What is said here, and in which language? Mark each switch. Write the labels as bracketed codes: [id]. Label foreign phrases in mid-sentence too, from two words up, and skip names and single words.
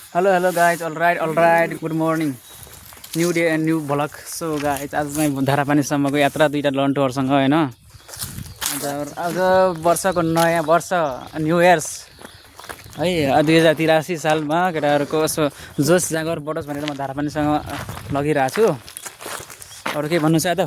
[en] Hello guys, alright, good morning. New day and new vlog. So guys, [ne] आज मैं धारापानीसम्मको यात्रा दुईटा लन्टुहरुसँग हैन। आज वर्षको नयाँ वर्ष [en] New Year's [ne] है 2083 सालमा केटाहरुको जोश जागर बढोस् भनेर म धारापानीसँग लगिरहेको छु। अरु के भन्नु छ यादव?